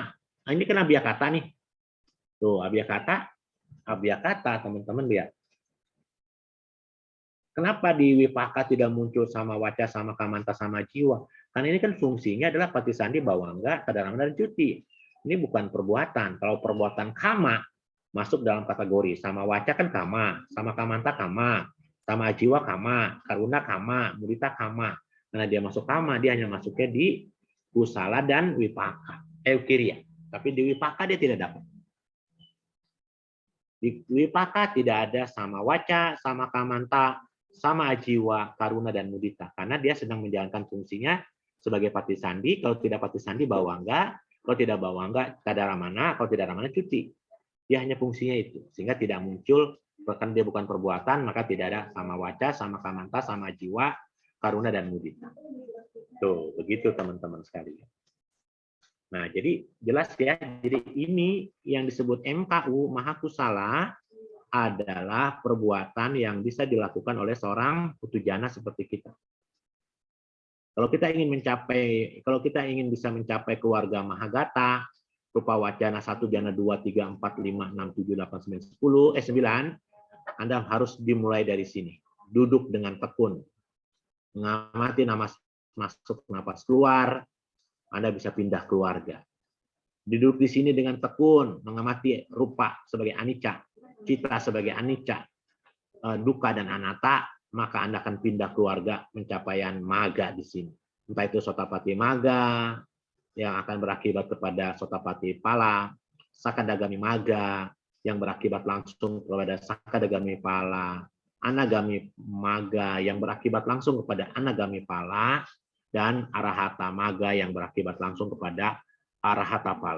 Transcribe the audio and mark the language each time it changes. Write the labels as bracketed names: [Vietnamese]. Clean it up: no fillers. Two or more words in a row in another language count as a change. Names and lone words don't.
[Indonesian] Nah, ini kan abhyakata nih. Tuh, abhyakata teman-teman lihat. Kenapa di wipaka tidak muncul [Pali] sama waca, sama kamanta, sama jiwa? [Indonesian] Karena ini kan fungsinya adalah [Pali] patisandi bawangga, [Indonesian] kadarama dan cuti. Ini bukan perbuatan. Kalau perbuatan kama masuk dalam kategori [Pali] sama waca [Indonesian] kan [Pali] kama, sama kamanta kama, sama ajiwa kama, karuna kama, mudita kama. [Indonesian] Karena dia masuk kama, dia hanya masuknya di kusala dan wipaka, eukirya. Tapi di wipaka dia tidak dapat. Di wipaka tidak ada [Pali] sama waca, sama kamanta, sama ajiwa, karuna, [Indonesian] dan mudita. Karena dia sedang menjalankan fungsinya sebagai patisandi. Kalau tidak patisandi, bawangga. Kalau tidak bawangga, kadaramana. Kalau tidak ramana, cuti. Dia hanya fungsinya itu. Sehingga tidak muncul, bahkan dia bukan perbuatan, maka tidak ada [Pali] sama waca, sama kamanta, sama ajiwa, karuna, [Indonesian] dan mudita. Tuh, begitu teman-teman sekalian. Nah, jadi jelas ya. Jadi ini yang disebut MKU, Mahakusala, adalah perbuatan yang bisa dilakukan oleh seorang putujana seperti kita. Kalau kita ingin bisa mencapai keluarga Mahagata, [Pali] rupa wacana [Indonesian] 1, jana 2, 3, 4, 5, 6, 7, 8, 9, 9, Anda harus dimulai dari sini. Duduk dengan tekun. Mengamati napas masuk, napas keluar, Anda bisa pindah keluarga. Duduk di sini dengan tekun, mengamati rupa sebagai anicca, cita sebagai anicca, dukkha dan anatta, maka Anda akan pindah keluarga pencapaian maga di sini. Entah itu [Pali] sotapati maga, [Indonesian] yang akan berakibat kepada [Pali] sotapati pala, sakadagami maga, [Indonesian] yang berakibat langsung kepada [Pali] sakadagami pala, anagami maga, [Indonesian] yang berakibat langsung kepada [Pali] anagami pala, [Indonesian] dan [Pali] arahata maga, [Indonesian] yang berakibat langsung kepada [Pali] arahata pala.